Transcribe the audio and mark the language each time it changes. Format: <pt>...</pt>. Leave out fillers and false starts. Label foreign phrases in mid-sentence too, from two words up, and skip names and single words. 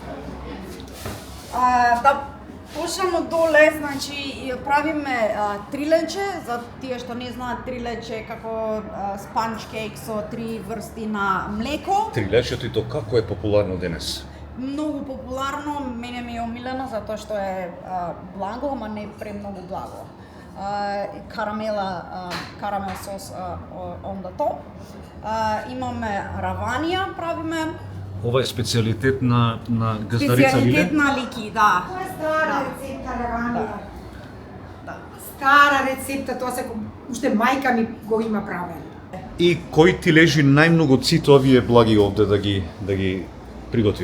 <mk>Да почнемо доле, значи правиме трилече, за тие што не знаат трилече како</mk> <en>sponge cake</en> <mk>со 3 врсти на млеко. Трилечето и то како е популарно денес? Многу популарно, мене ми е омилено затоа што е благо, ама не премногу благо. Карамел сос</mk> <en>on the top.</en> <mk>Имаме раванија, правиме. Ова е специјалитет на газдарица Лиле? Специјалитет на Лики, да. Тоа е стара рецепта раванија. Да. Стара рецепта, тоа се уште мајка ми го има правен. И кој ти лежи најмногу цит овие благи овде да ги приготвиш?</mk>